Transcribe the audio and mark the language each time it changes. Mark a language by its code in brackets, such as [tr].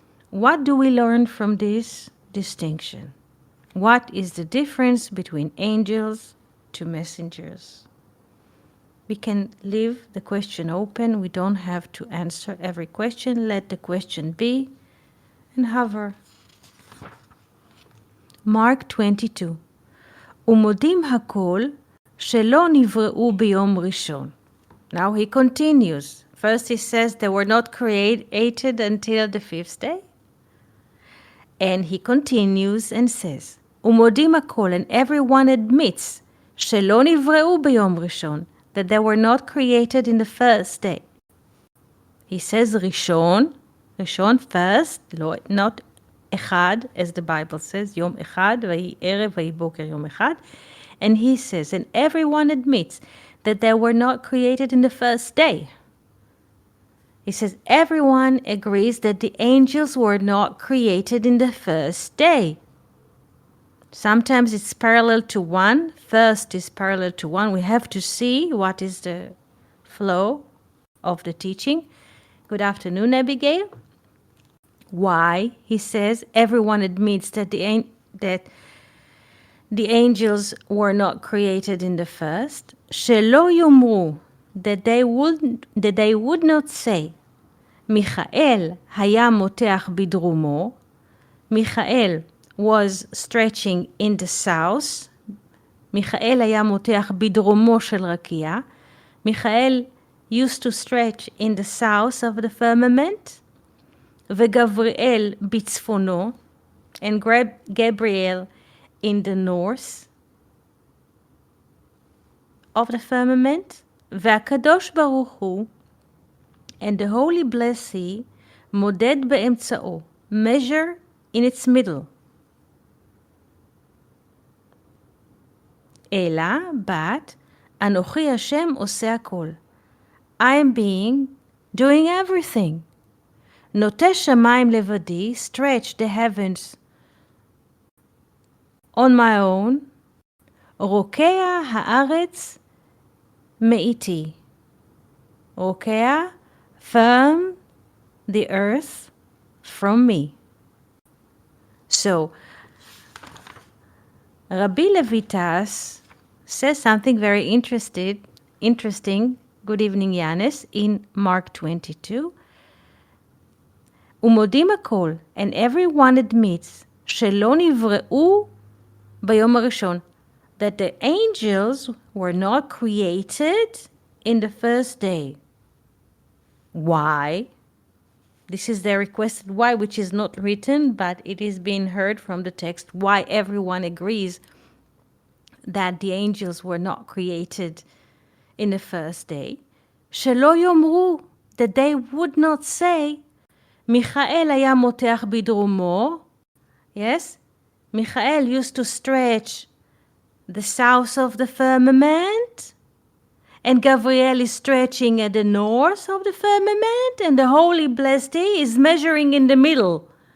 [en] What do we learn from this distinction? What is the difference between angels to messengers? We can leave the question open. We don't have to answer every question. Let the question be and hover. Mark 22. [he] ומודים הכל שלא נבראו ביום ראשון. [en] Now he continues. First he says they were not created until the fifth day. And he continues and says, [he] ומודים הכל, [en] and everyone admits [he] שלא נבראו ביום ראשון, [en] that they were not created in the first day. He says ראשון first, not אחד, as the Bible says, [he] יום אחד, ויהי ערב, ויהי בוקר יום אחד. [en] And he says, and everyone admits that they were not created in the first day. He says, everyone agrees that the angels were not created in the first day. Sometimes it's parallel to one. First is parallel to one. We have to see what is the flow of the teaching. Good afternoon, Abigail. Why? He says, everyone admits that the angels were not created in the first. [he] שלא יאמרו, [en] that they would not say, [he] מיכאל היה מותח בדרומו. [en] Michael was stretching in the south. [he] מיכאל היה מותח בדרומו של רקיע. [en] Michael used to stretch in the south of the firmament. [he] וגבריאל בצפונו, [en] and Gabriel in the north of the firmament. [he] והקדוש ברוך הוא, [en] and the holy blessed, [he] מודד באמצעו, [en] measure in its middle. [he] אלא, but, אנוכי השם עושה הכל. [en] I am being doing everything. [he] נוטה שמיים לבדי, [en] stretch the heavens on my own, [he] רוקע הארץ מאיתי. [en] רוקע, firm the earth from me. So, Rabbi Levitas says something very interesting. Good evening, Yanis, in Mark 22. [he] ומודים הכל, [en] and everyone admits, [he] שלא נבראו ביום הראשון, [en] that the angels were not created in the first day. Why? This is the requested why, which is not written, but it is being heard from the text, why everyone agrees that the angels were not created in the first day. [he] שלא יאמרו, [en] that they would not say, [he] מיכאל היה מותח בדרומו. [en] Yes? Michael used to stretch the south of the firmament, and Gabriel is stretching at the north of the firmament, and the Holy Blessed is measuring in the middle.